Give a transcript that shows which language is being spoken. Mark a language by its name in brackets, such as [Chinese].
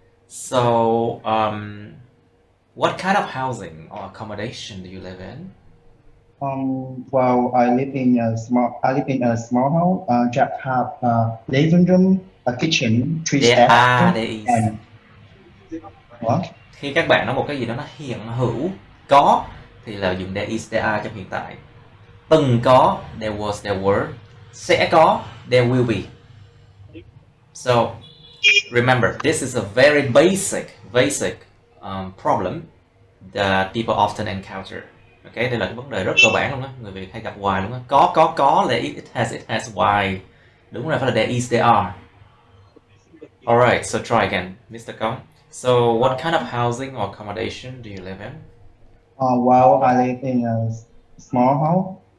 [English] So, what kind of housing or accommodation do you live in? Well, I live in a small house. Just have a living room, a kitchen, 3 steps. And what? [Vietnamese] Khi các bạn nói một cái gì đó nó hiện hữu, có thì là dùng there is, there are trong hiện tại. Từng có, there was, there were. Sẽ có, there will be. [English] So, remember, this is a very basic problem that people often encounter. [Vietnamese] Okay, đây là cái vấn đề rất cơ bản luôn á, người Việt hay gặp hoài luôn á. Có là it has why. Đúng rồi, phải là there is, there are. [English] Alright, so try again, Mr. Kong. So, what kind of housing or accommodation do you live in? Well, I live in a small house.